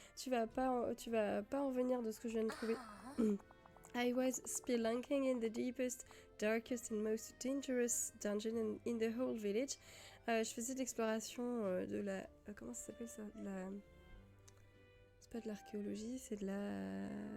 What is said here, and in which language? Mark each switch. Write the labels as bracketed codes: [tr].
[fr] Tu vas pas en venir de ce que je viens de trouver. [en] I was spelunking in the deepest, darkest and most dangerous dungeon in the whole village. [fr] Je faisais de l'exploration de la... comment ça s'appelle ça? C'est pas de l'archéologie, c'est de la...